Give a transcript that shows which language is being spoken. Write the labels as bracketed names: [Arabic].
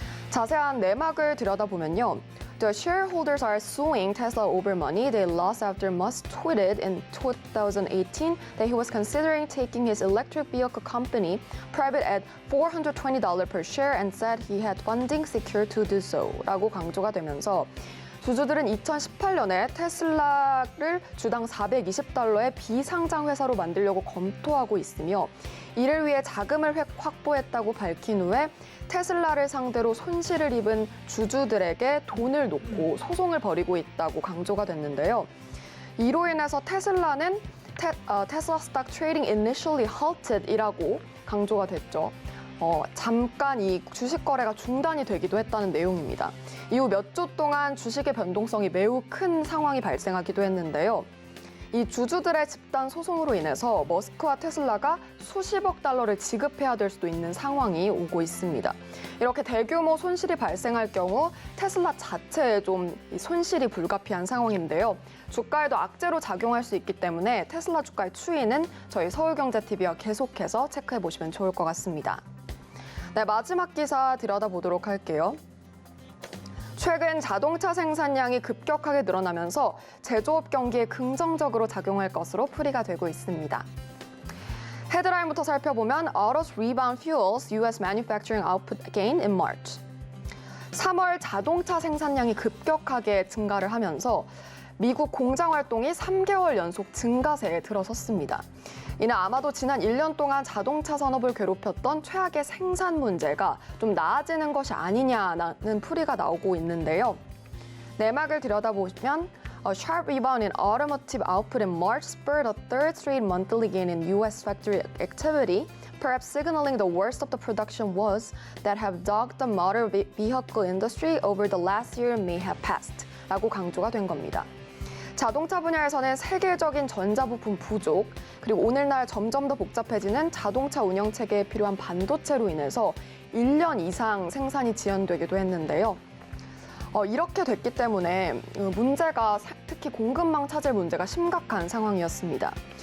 [Korean] 자세한 내막을 들여다보면요. [English] The shareholders are suing Tesla over money they lost after Musk tweeted in 2018 that he was considering taking his electric vehicle company private at $420 per share and said he had funding secured to do so [Korean] 라고 강조가 되면서 주주들은 2018년에 테슬라를 주당 $420의 비상장 회사로 만들려고 검토하고 있으며 이를 위해 자금을 확보했다고 밝힌 후에 테슬라를 상대로 손실을 입은 주주들에게 돈을 놓고 소송을 벌이고 있다고 강조가 됐는데요. 이로 인해서 테슬라는 [English] Tesla stock trading initially halted [Korean] 이라고 강조가 됐죠. 잠깐 이 주식 거래가 중단이 되기도 했다는 내용입니다. 이후 몇 주 동안 주식의 변동성이 매우 큰 상황이 발생하기도 했는데요. 이 주주들의 집단 소송으로 인해서 머스크와 테슬라가 수십억 달러를 지급해야 될 수도 있는 상황이 오고 있습니다. 이렇게 대규모 손실이 발생할 경우 테슬라 자체에 좀 손실이 불가피한 상황인데요. 주가에도 악재로 작용할 수 있기 때문에 테슬라 주가의 추이는 저희 서울경제TV와 계속해서 체크해 보시면 좋을 것 같습니다. 네, 마지막 기사 들여다보도록 할게요. 최근 자동차 생산량이 급격하게 늘어나면서 제조업 경기에 긍정적으로 작용할 것으로 풀이가 되고 있습니다. 헤드라인부터 살펴보면 [English] Autos rebound fuels U.S. manufacturing output gain in March. [Korean] 3월 자동차 생산량이 급격하게 증가를 하면서 미국 공장 활동이 3개월 연속 증가세에 들어섰습니다. 이는 아마도 지난 1년 동안 자동차 산업을 괴롭혔던 최악의 생산 문제가 좀 나아지는 것이 아니냐는 풀이가 나오고 있는데요. 내막을 들여다보면 [English] A sharp rebound in automotive output in March spurred a third straight monthly gain in U.S. factory activity, perhaps signaling the worst of the production woes that have dogged the motor vehicle industry over the last year may have passed, [Korean] 라고 강조가 된 겁니다. 자동차 분야에서는 세계적인 전자부품 부족, 그리고 오늘날 점점 더 복잡해지는 자동차 운영 체계에 필요한 반도체로 인해서 1년 이상 생산이 지연되기도 했는데요. 이렇게 됐기 때문에 문제가 특히 공급망 차질 문제가 심각한 상황이었습니다.